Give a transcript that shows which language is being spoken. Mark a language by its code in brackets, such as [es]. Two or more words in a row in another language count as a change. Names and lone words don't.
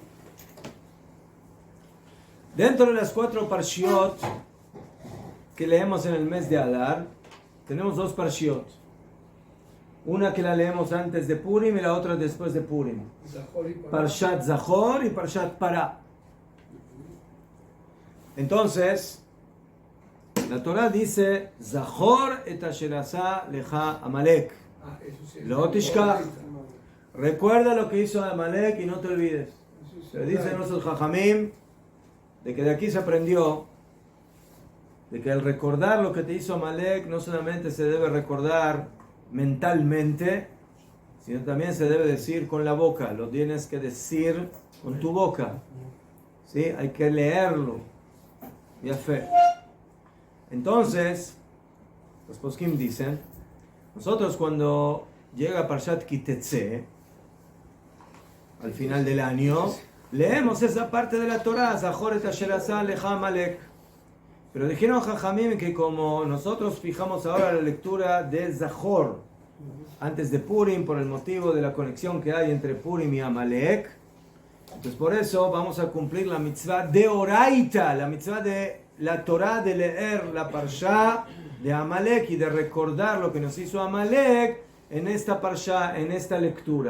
[es] Dentro de las 4 parshiot que leemos en el mes de Adar, tenemos 2 parshiot. Una que la leemos antes de Purim y la otra después de Purim. Parshat Zachor y Parshat Para. Entonces, la Torah dice, [he] זכור את אשר עשה לך עמלק. לא תשכח. [es] Recuerda lo que hizo Amalek y no te olvides. Se dice nuestros Jajamim de que de aquí se aprendió de que al recordar lo que te hizo Amalek no solamente se debe recordar mentalmente, sino también se debe decir con la boca. Lo tienes que decir con tu boca. ¿Sí? Hay que leerlo. Ya fe. Entonces, los poskim dicen, nosotros cuando llega Parshat Kitetse, al final del año, leemos esa parte de la Torah, [he] זכור את אשר עשה לך עמלק. [es] Pero dijeron Jajamim que como nosotros fijamos ahora la lectura de Zahor antes de Purim por el motivo de la conexión que hay entre Purim y Amalek, entonces por eso vamos a cumplir la mitzvah de Oraita, la mitzvah de la Torah de leer la Parsha de Amalek y de recordar lo que nos hizo Amalek en esta Parsha, en esta lectura.